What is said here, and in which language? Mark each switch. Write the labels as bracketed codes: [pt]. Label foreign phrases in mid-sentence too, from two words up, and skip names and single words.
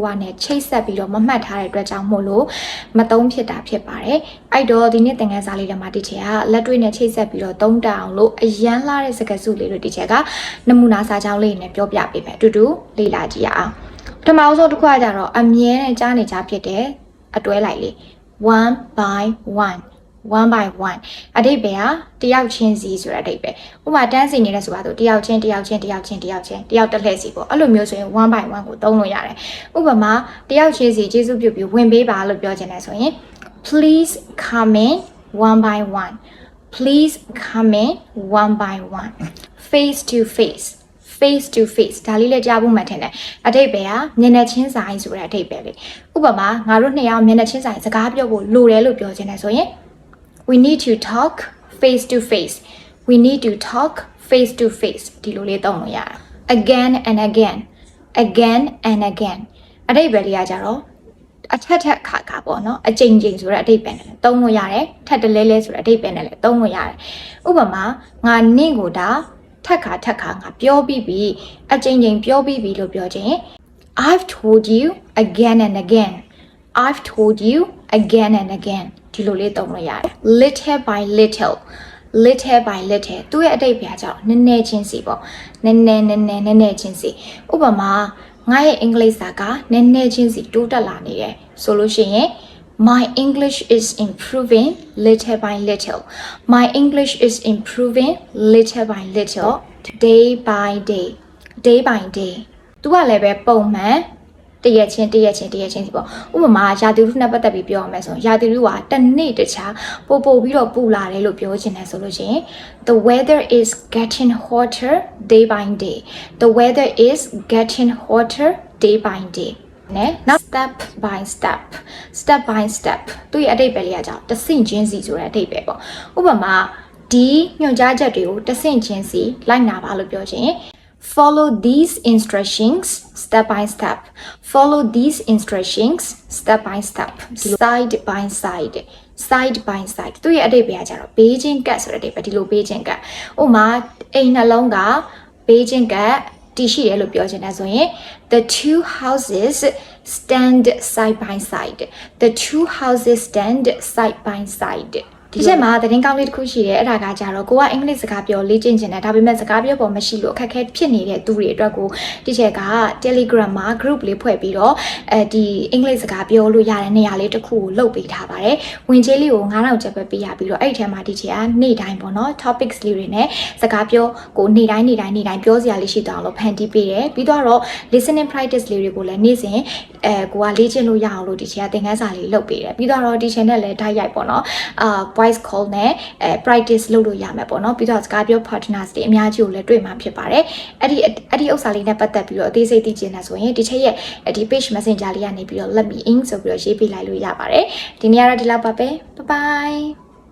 [my] နဲ့ချိတ်ဆက်ပြီးတော့မမှတ်ထားတဲ့အတွက်ကြောင့်မို့လို့မသုံးဖြစ်တာဖြစ်ပါတယ်အဲ့တော့ဒီနေ့သင်ခန်းစာလေးတွေမှာဒီချက်ကလက်တွေ့နဲ့ချိတ်ဆက်ပြီးတော့သုံးတအောင်လို့အရန်လာတဲ့စကားစုလေးတွေဒီချ က်ကနမူနာစာကြောင်းလေးနဲ့ပြောပြပေးမယ်အတူတူလေ့လာကြည့်ရအောင်ပထမဆုံးတစ်ခုကကြတော့အမြဲတမ်းကြားနေကြဖြစ်တဲ့အတွဲလိုက်လေး [en] one by one [my] အဓိပ္ပာယ်ဟာတယောက်ချင်းစီဆိုတဲ့အဓိပ္ပာယ်ဥပမာတန်းစီနေလဲဆိုပါတော့တယောက်ချင်းတယောက်တစ်လှည့်စီပေါ့အဲ့လိုမျိုးဆိုရင် [en] one by one [my] ကိုသုံးလို့ရတယ်ဥပမာတယောက်ချင်းစီကျေးဇူးပြုပြီးဝင်ပေးပါလို့ပြောချင်တယ်ဆိုရင် [en] please come in one by one please come in one by one face to face [my] ဒါလေးလည်းကြားဖို့မှတ်တယ်အဓိပ္ပာယ်ဟာမျက်နှာချင်းဆိုင်ဆိုတဲ့အဓိပ္ပာယ်လေးဥပမာငါတို့နှစ်ယောက်မျက်နှာချင်းဆိုင်စကားပြောဖို့လိုတယ်လို့ပြောချင်တယ်ဆိုရင် [en] we need to talk face to face [my] ဒီလိုလေးသုံးလို့ရတယ် [en] again and again [my] အဓိပ္ပာယ်လေးကကြတော့အထက်ခါပေါ့နော်အကြိမ်ဆိုတဲ့အဓိပ္ပာယ်နဲ့သုံးလို့ရတယ်ထပ်တလဲဆိုတဲ့အဓိပ္ပာယ်နဲ့လည်းသုံးလို့ရတယ်ဥပမာငါနင့်ကိုဒါထက်ခါငါပြောပြီးပြီအကြိမ်ပြောပြီးပြီလို့ပြောချင် [en] I've told you again and again [my] ဒီလိုလေးသုံးလို့ရတယ် [en] little by little [my] သူ့ရဲ့အဓိပ္ပာယ်ကြောင့်နည်းနည်းချင်းစီပေါ့နည်းနည်းချင်းစီဥပမာငါရဲ့အင်္ဂလိပ်စာကနည်းနည်းချင်းစီတိုးတက်လာနေတယ်ဆိုလို့ရှိရင် [en] My English is improving little by little. Day by day. [my] သူကလည်းပဲပုံမှန်တရက်ချင်းစီပေါ့ဥပမာရာသီဥတုနဲ့ပတ်သက်ပြီးပြောရမယ်ဆိုရင်ရာသီဥတုကတစ်နေ့တခြားပိုပြီးတော့ပူလာတယ်လို့ပြောချင်တယ်ဆိုလို့ရှိရင် [en] The weather is getting hotter day by day. [my] နဲ့နောက် [en] step by step [my] သူ့ရဲ့အဓိပ္ပာယ်လေးကကြောင့်တဆင့်ချင်းစီဆိုတဲ့အဓိပ္ပာယ်ပေါ့ဥပမာဒီညွှန်ကြားချက်တွေကိုတဆင့်ချင်းစီလိုက်နာပါလို့ပြောချင် [en] Follow these instructions step by step side by side [my] သူ့ရဲ့အဓိပ္ပာယ်ကကြတော့ဘေးချင်းကပ်ဆိုတဲ့အဓိပ္ပာယ်ဒီလိုဘေးချင်းကပ်ဥပမာအိမ်နှလုံးကဘေးချင်းကပ်တည်ရှိတယ်လို့ပြောချင်တယ်ဆိုရင် [en] The two houses stand side by side [my] ဒီချက်မှာသတင်းကောင်းလေးတစ်ခုရှိတယ်အဲ့ဒါကကြတော့ကိုကအင်္ဂလိပ်စကားပြောလေ့ကျင့်ချင်တယ်ဒါပေမဲ့စကားပြောပေါ်မရှိလို့အခက်အခဲဖြစ်နေတဲ့သူတွေအတွက်ကိုဒီချက်က Telegram မှာ group လေးဖွဲ့ပြီး တော့ဒီအင်္ဂလိပ်စကားပြောလို့ရတဲ့နေရာလေးတစ်ခုကိုလုပ်ပေးထားပါတယ်ဝင်ကြေးလေးကို9000ကျပ်ပဲပေးရပြီးတော့အဲ့ဒီထဲမှာဒီချက်ကနေ့တိုင်း ပေါ့နော် topics လေးတွေနဲ့စကားပြောကိုနေ့တိုင်းပြောစရာလေးရှိသွားအောင်လို့ဖန်တီးပေးတယ်ပြီးတော့ [en] listening practice [my] လေးတွေကိုလည်းနေ့စဉ်ကိုကလေ့ကျင့်လို့ရအောင်လို့ဒီချက်ကသင်ခန်းစာလေးလုပ်ပေးတယ်ပြီးတော့ဒီချက်နဲ့လည်းတိုက်ရိုက်ပေါ့နော် [en] voice call [my] နဲ့ practice လုပ်လို့ရမယ်ပေါ့နော်ပြီးတော့စကားပြော partners တွေအများကြီးကိုလည်းတွေ့မှာဖြစ်ပါတယ်အဲ့ဒီဥစ္စာလေးနဲ့ပတ်သက်ပြီးတော့အသေးစိတ်သိချင်တယ်ဆိုရင်ဒီချက်ရဲ့ဒီ [en] page messenger [my] လေးကနေပြီးတော့ [en] let me in [my] ဆိုပြီးတော့ရေးပေးလိုက်လို့ရပါတယ်ဒီနေ့ကတော့ဒီလောက်ပါပဲ [en] bye bye